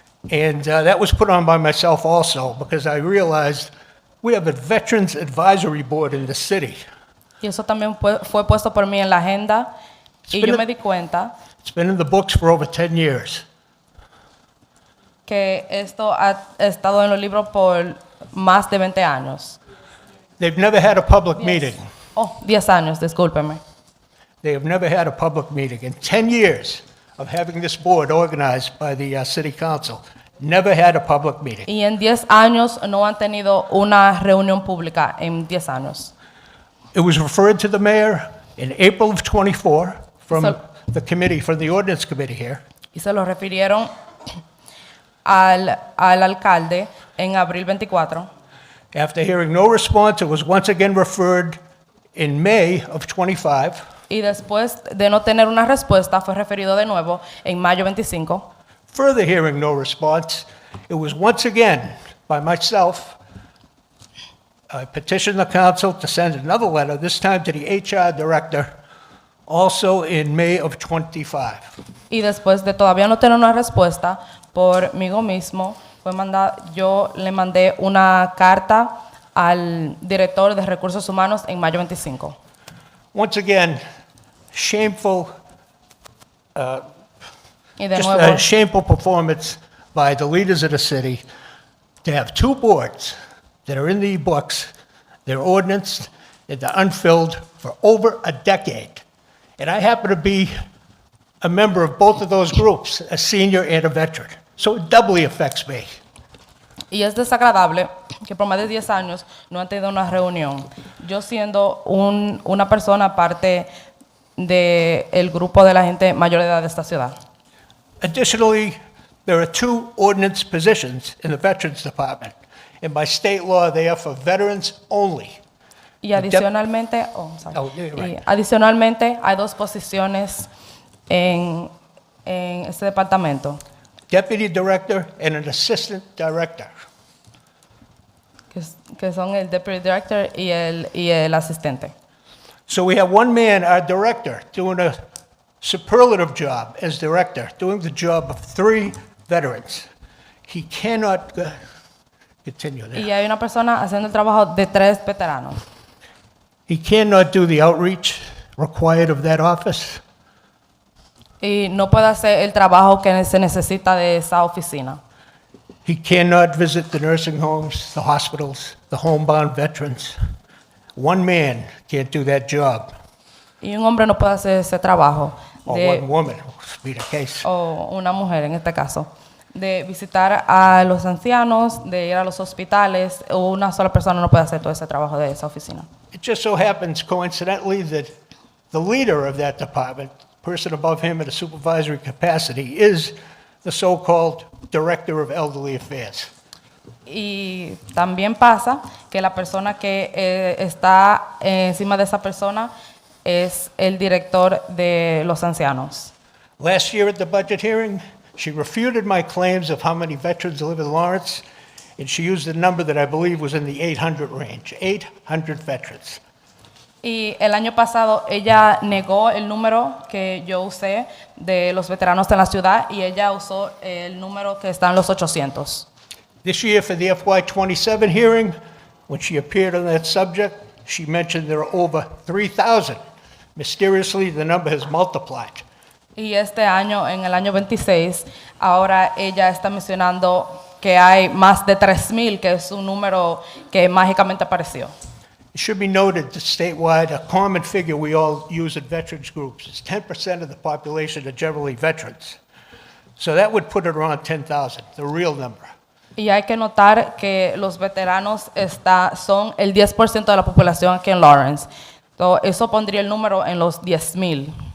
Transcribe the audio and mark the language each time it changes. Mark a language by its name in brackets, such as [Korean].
[English] And that was put on by myself also because I realized we have a Veterans Advisory Board in the city. [Spanish] Y eso también fue puesto por mí en la agenda y yo me di cuenta [English] It's been in the books for over 10 years. [Spanish] que esto ha estado en los libros por más de 20 años. [English] They've never had a public meeting. [Spanish] Oh, 10 años, discúlpeme. [English] They have never had a public meeting. In 10 years of having this board organized by the city council, never had a public meeting. [Spanish] Y en 10 años no han tenido una reunión pública en 10 años. [English] It was referred to the mayor in April of 24 from the committee, from the ordinance committee here. [Spanish] Y se lo refirieron al alcalde en abril 24. [English] After hearing no response, it was once again referred in May of 25. Y después de no tener una respuesta, fue referido de nuevo en mayo 25. Further hearing no response, it was once again by myself. I petitioned the council to send another letter, this time to the HR director, also in May of 25. [Spanish] Y después de todavía no tener una respuesta por mí mismo, yo le mandé una carta al director de recursos humanos en mayo 25. [English] Once again, shameful, [Spanish] Y de [English] just [Spanish] nuevo, [English] a shameful performance by the leaders of the city to have two boards that are in the books, they're ordinance, and they're unfilled for over a decade. And I happen to be a member of both of those groups, a senior and a veteran. So it doubly affects me. [Spanish] y es desagradable que por más de 10 años no han tenido una reunión. Yo siendo una persona parte del grupo de la gente mayor de edad de esta ciudad. [English] Additionally, there are two ordinance positions in the Veterans Department. And by state law, they are for veterans only. [Spanish] Y adicionalmente, adicionalmente hay dos posiciones en este departamento. [English] Deputy Director and an Assistant Director. [Spanish] Que son el Deputy Director y el asistente. [English] So we have one man, our director, doing a superlative job as director, doing the job of 3 veterans. He cannot continue there. [Spanish] Y hay una persona haciendo el trabajo de 3 veteranos. [English] He cannot do the outreach required of that office. [Spanish] Y no puede hacer el trabajo que se necesita de esa oficina. [English] He cannot visit the nursing homes, the hospitals, the homebound veterans. One man can't do that job. [Spanish] Y un hombre no puede hacer ese trabajo. [English] Or one woman, would be the case. [Spanish] O una mujer en este caso. De visitar a los ancianos, de ir a los hospitales. O una sola persona no puede hacer todo ese trabajo de esa oficina. [English] It just so happens coincidentally that the leader of that department, person above him in a supervisory capacity, is the so-called Director of Elderly Affairs. [Spanish] Y también pasa que la persona que está encima de esa persona es el director de los ancianos. [English] Last year at the budget hearing, she refuted my claims of how many veterans live in Lawrence, and she used a number that I believe was in the 800 range, 800 veterans. [Spanish] Y el año pasado ella negó el número que yo usé de los veteranos en la ciudad y ella usó el número que está en los 800. [English] This year for the FY27 hearing, when she appeared on that subject, she mentioned there are over 3,000. Mysteriously, the number has multiplied. [Spanish] Y este año, en el año 26, ahora ella está mencionando que hay más de 3,000, que es un número que mágicamente apareció. [English] It should be noted that statewide, a common figure we all use in veterans groups is 10% of the population are generally veterans. So that would put it around 10,000, the real number. [Spanish] Y hay que notar que los veteranos son el 10% de la población aquí en Lawrence. Entonces, eso pondría el número en los 10,000.